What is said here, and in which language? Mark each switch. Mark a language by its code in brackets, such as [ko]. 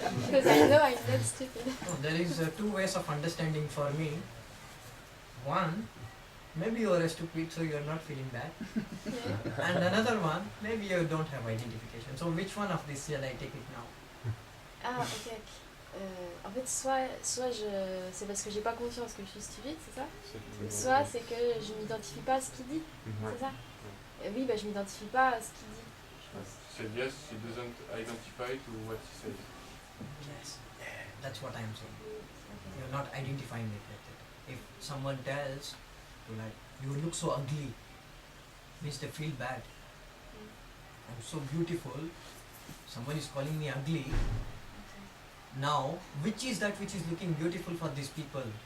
[en] Because I know I'm not stupid. No, there is two ways of understanding for me. One, maybe you are stupid, so you are not feeling bad. Yeah. And another one, maybe you don't have identification. So which one of these shall I take it now? Ah, ok. [fr] En fait, soit c'est parce que j'ai pas conscience que je suis stupide, c'est ça? Soit c'est que je m'identifie pas à ce qu'il dit, c'est ça? Oui, bah je m'identifie pas à ce qu'il dit. [en] She said yes, she doesn't identify to what he says. Yes. That's what I am saying. You're not identifying it with it. If someone tells you like, you look so ugly, means they feel bad. I'm so beautiful, someone is calling me ugly. Now, which is that which is looking beautiful for these people?